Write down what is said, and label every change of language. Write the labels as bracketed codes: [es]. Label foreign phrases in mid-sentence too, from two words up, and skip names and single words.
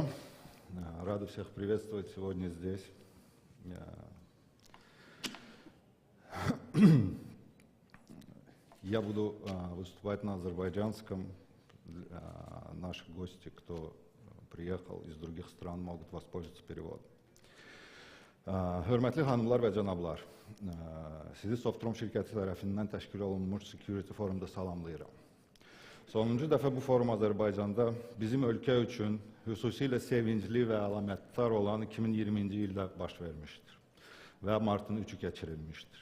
[ru] Рады всех приветствовать сегодня здесь. Я буду выступать на азербайджанском. Наши гости, кто приехал из других стран, могут воспользоваться переводом. [az] Hörmətli xanımlar və cənablar, sizi Softprom şirkəti tərəfindən təşkil olunmuş Security Forumda salamlayıram. Sonuncu dəfə bu forum Azərbaycanda bizim ölkə üçün xüsusilə sevincli və əlamətdar olan 2020-ci ildə baş vermişdir və martın 3-ü keçirilmişdir.